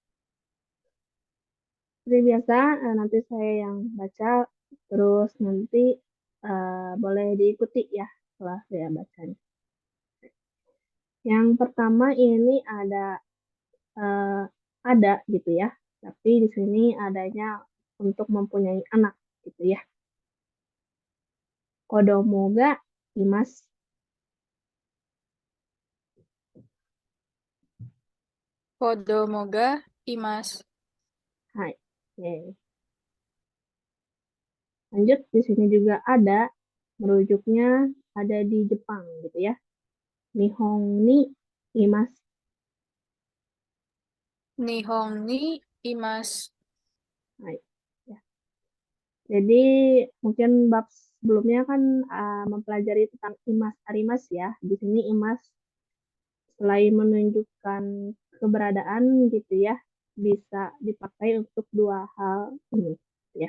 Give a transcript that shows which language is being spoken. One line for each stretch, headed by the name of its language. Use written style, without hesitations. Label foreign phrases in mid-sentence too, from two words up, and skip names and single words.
Indonesian: Seperti biasa, nanti saya yang baca, terus nanti boleh diikuti ya setelah saya bacanya. Yang pertama ini eh, ada gitu ya, tapi di sini adanya untuk mempunyai anak gitu ya.
Japanese: 子供がいます. 子供がいます.
Indonesian: Hai. Oke. Lanjut, di sini juga ada merujuknya ada di Jepang gitu ya.
Japanese: 日本にいます. 日本にいます.
Indonesian: Hai. Ya. Jadi mungkin bab sebelumnya kan mempelajari tentang
Japanese: います あります
Indonesian: ya. Di sini imas selain menunjukkan keberadaan gitu ya, bisa dipakai untuk dua hal ini ya.